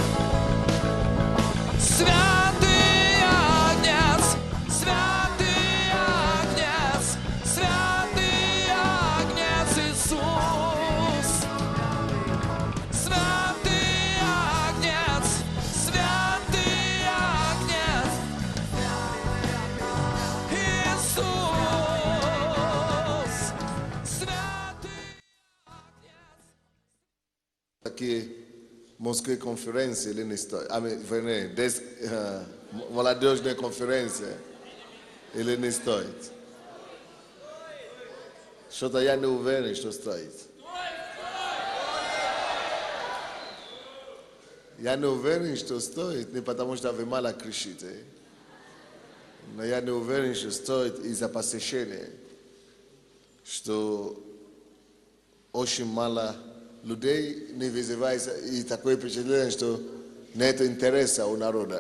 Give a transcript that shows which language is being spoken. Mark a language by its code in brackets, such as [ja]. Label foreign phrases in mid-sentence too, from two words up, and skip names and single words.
[ru] святый Агнец, святый Агнец, святый Агнец Иисус, святый Агнец, святый Агнец Иисус, святый. [pt] Aqui, Moskva conferência, ele não está. [ru] Молодежная конференция, [pt] ele não está. [ru] Что-то я не уверен, что стоит. Я не уверен, что стоит, не потому что вы мало кричите, но я не уверен, что стоит из-за посещения, что очень мало людей не вызывается, и такое впечатление, что нет интереса у народа.